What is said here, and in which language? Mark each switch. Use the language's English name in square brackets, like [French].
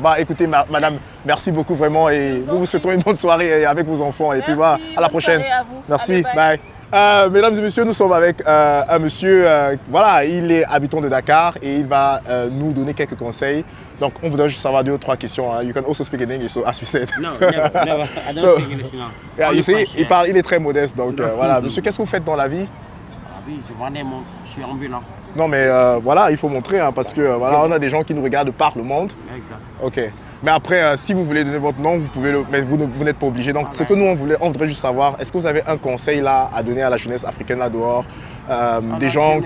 [French] Bah, écoutez, madame, merci beaucoup vraiment et vous souhaitons une bonne soirée avec vos enfants. Et puis voilà, à la prochaine. À vous. Merci, Allez, bye. Mesdames et messieurs, nous sommes avec un monsieur, voilà, il est habitant de Dakar et il va nous donner quelques conseils. Donc, on voudrait juste savoir 2 ou 3 questions. [English] You can also speak in English, so as we said. No, never. I don't speak English now. Yeah, you see, [French] il est très modeste. Donc, voilà. Monsieur, qu'est-ce que vous faites dans la vie? Ah oui, je vends des montres, je suis ambulant. Non, mais voilà, il faut montrer, hein, parce que voilà, on a des gens qui nous regardent par le monde. Exact. Ok. Mais après, si vous voulez donner votre nom, vous pouvez mais vous n'êtes pas obligé. Donc, ce que nous, on voudrait juste savoir, est-ce que vous avez un conseil là à donner à la jeunesse africaine là dehors, des gens